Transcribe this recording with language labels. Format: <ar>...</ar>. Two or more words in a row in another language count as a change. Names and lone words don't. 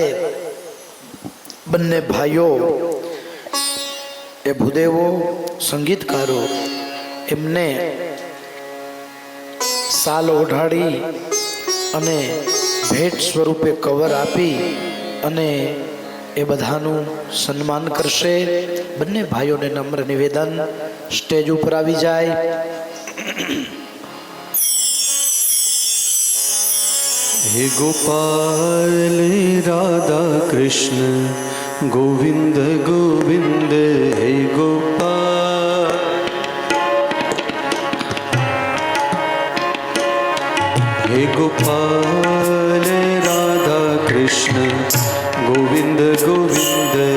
<gu>બંને ભાઈઓ એ ભૂદેવો સંગીતકારો એમને સાલ ઓઢાડી અને ભેટ સ્વરૂપે કવર આપી અને એ બધાનું સન્માન કરશે. બંને ભાઈઓને નમ્ર નિવેદન, સ્ટેજ ઉપર આવી જાય.</gu> <hi>हे गोपाल राधा कृष्ण गोविंद गोविंद हे गोपाल हे गोपाल राधा कृष्ण गोविंद गोविंद</hi>